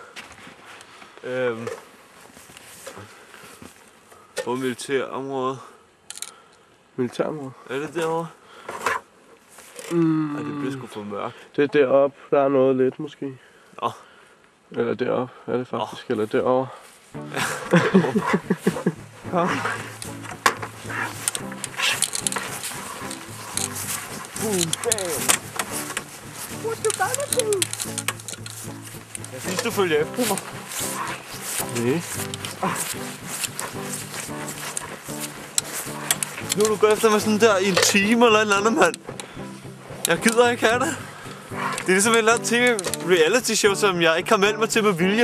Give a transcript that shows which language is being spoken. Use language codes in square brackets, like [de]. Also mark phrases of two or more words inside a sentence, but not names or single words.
[da] På militærområdet. Militærområde? Er det derovre? Ej, det bliver sgu for mørkt. Det er deroppe. Der er noget lidt, måske. Nå. Eller deroppe, er det faktisk. Eller derovre. Kom. Boom, bam. [en] What you gonna do? [da] Jeg synes, du følger efter mig. Nej. Nu er du gået efter mig sådan der i en time eller et eller andet, mand. Jeg gider ikke have det. Det er ligesom et eller andet [en] reality show, [da] som jeg ikke har meldt mig til med vilje.